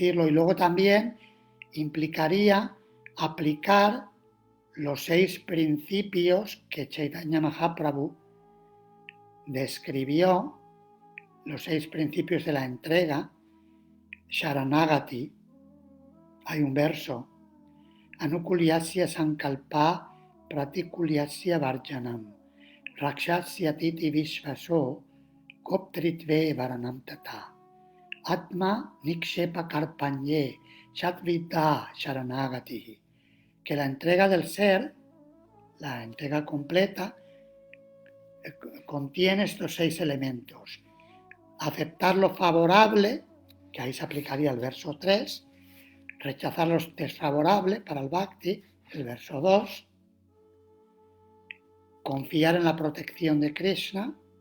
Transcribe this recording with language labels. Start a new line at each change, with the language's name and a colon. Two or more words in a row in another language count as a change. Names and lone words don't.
Spanish: Y luego también implicaría aplicar los 6 principios que Chaitanya Mahaprabhu describió, los 6 principios de la entrega, Sharanagati. Hay un verso,
Sanskrit: अनुकूल्यस्य सङ्कल्पः प्रातिकूल्यस्य वर्जनम् रक्षिष्य इति विश्वासो गोप्तृत्वे वरणं तथा आत्म निक्षेप कार्पण्ये षड्विधा शरणागतिः.
Spanish: Que la entrega del ser, la entrega completa, contiene estos 6 elementos. Aceptar lo favorable, que ahí se aplicaría el verso 3, rechazar lo desfavorable para el Bhakti, el verso 2, confiar en la protección de Krishna,